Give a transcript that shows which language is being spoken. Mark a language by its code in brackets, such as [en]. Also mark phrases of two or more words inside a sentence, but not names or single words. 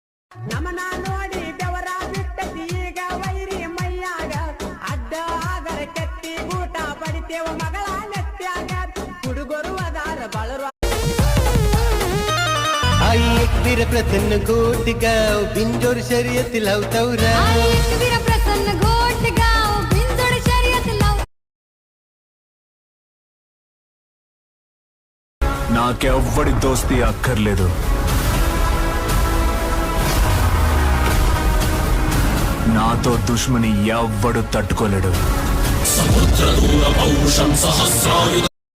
[kn] ನಮನ ನೋಡಿ ಬೆವರ ಬಿಟ್ಟತಿ ಈಗ ವೈರಿ ಮೈಯಾಗ ಅಡ್ಡ ಆಗರ ಕೆತ್ತಿ ಊಟ ಪಡಿತೇವ ಮಗಳ ನೆತ್ಯಾಗ ಹುಡುಗರು ಅದಾರ ಬಳರು [mr] आई एक वीर प्रसन्न गोट गाव बिंजोर शर्यत लावतावरा एक वीर प्रसन्न गोट गाव बिंजोर शर्यत लाव [te] నాకెవ్వడి దోస్తి అక్కర్లేదు నాతో దుష్మని ఎవ్వడు తట్టుకోలేడు సముద్ర దూర పౌరుషం సహస్రాయుధ